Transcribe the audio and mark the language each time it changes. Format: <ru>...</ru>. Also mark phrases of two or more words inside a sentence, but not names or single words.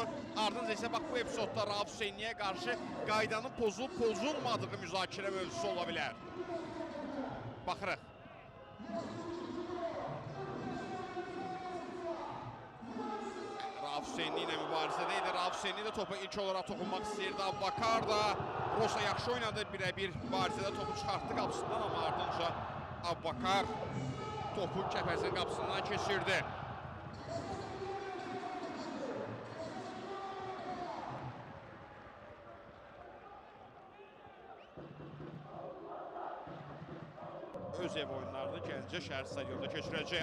<az>Ardınca isə bax bu epizodda Rauf Hüseyniyə qarşı qaydanın pozulub pozulmadığı müzakirə mövzusu ola bilər. Baxırıq. Rauf Hüseyni ilə mübarizədə idi. Rauf Hüseyni də topa ilk olaraq toxunmaq istəyirdi. Abubakar da Rosa yaxşı oynadı. Birə-bir mübarizədə topu çıxartdı qapısından, amma ardınca Abubakar topu Kəpəzin qapısından keçirdi. Öz ev oyunlarını Gəncə şəhər stadionunda keçirəcək.</az>